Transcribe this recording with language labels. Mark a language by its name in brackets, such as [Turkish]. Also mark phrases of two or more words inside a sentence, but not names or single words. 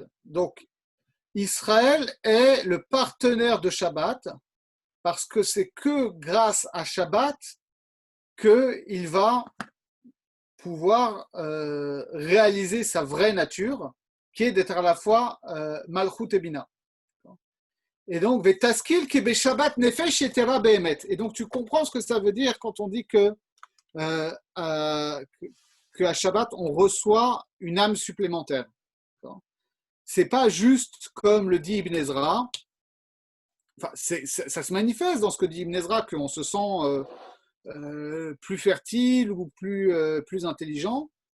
[French] Donc, Israël est le partenaire de Shabbat parce que c'est que grâce à Shabbat qu'il va pouvoir réaliser sa vraie nature, qui est d'être à la fois Malchut et Bina. Et donc, [Hebrew] ותשכיל כי בשבת נפש יתרה בהמת. [French] Et donc, tu comprends ce que ça veut dire quand on dit qu'à Shabbat, on reçoit une âme supplémentaire. C'est pas juste comme le dit Ibn Ezra. Enfin, ça se manifeste dans ce que dit Ibn Ezra, qu'on se sent plus fertile ou plus intelligent.